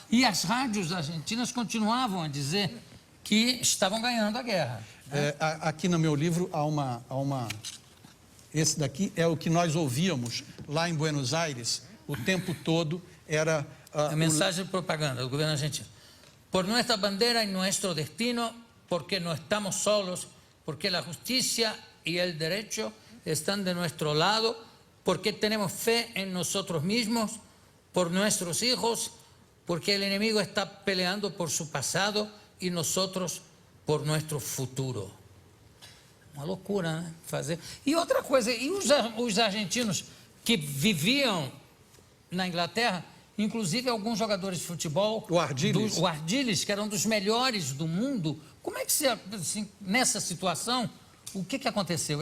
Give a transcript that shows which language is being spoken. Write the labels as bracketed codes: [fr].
[pt] E as rádios argentinas continuavam a dizer que estavam ganhando a guerra. Aqui no meu livro há uma... Esse daqui é o que nós ouvíamos lá em Buenos Aires o tempo todo. Era A mensagem de propaganda do governo argentino. [es] Por nuestra bandera y nuestro destino, porque no estamos solos, porque la justicia y el derecho están de nuestro lado, porque tenemos fe en nosotros mismos, por nuestros hijos, porque el enemigo está peleando por su pasado y nosotros por nuestro futuro. [pt] Uma loucura, né? Fazer. E outra coisa, e os argentinos que viviam na Inglaterra, inclusive alguns jogadores de futebol, o Ardiles. O Ardiles, que era um dos melhores do mundo, como é que assim, nessa situação, o que aconteceu?